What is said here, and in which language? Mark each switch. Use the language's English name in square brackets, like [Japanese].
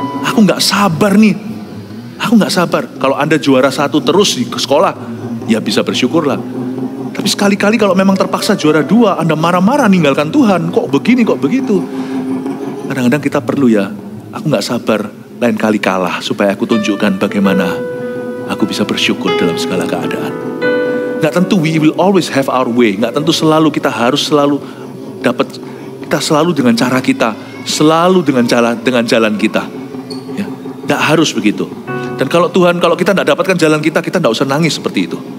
[Indonesian] Aku gak sabar nih. Aku gak sabar. Kalau Anda juara 1 terus di sekolah, ya bisa bersyukurlah. Tapi sekali-kali kalau memang terpaksa juara 2, Anda marah-marah ninggalkan Tuhan. Kok begini, kok begitu. Kadang-kadang kita perlu ya, aku gak sabar lain kali kalah. Supaya aku tunjukkan bagaimana aku bisa bersyukur dalam segala keadaan. Gak tentu [English] we will always have our way. [Indonesian] Gak tentu kita harus selalu dapat. Kita selalu dengan cara kita. Selalu dengan jalan kita. Tidak harus begitu. Dan kalau kita tidak dapatkan jalan kita tidak usah nangis seperti itu.